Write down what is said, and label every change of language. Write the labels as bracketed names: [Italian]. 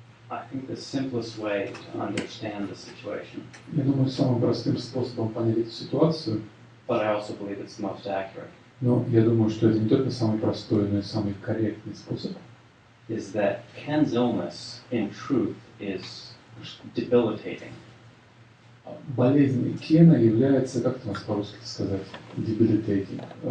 [English] I think the simplest way to understand the situation, [Russian] Я думаю, самым простым способом понять эту ситуацию, [English] but I also believe it's the most accurate, [Russian] но я думаю, что это не только самый простой, но и самый корректный способ, [English] is that Ken's illness, in truth, is debilitating. [Russian] Болезнь Кена является, как это у нас по-русски сказать, debilitating.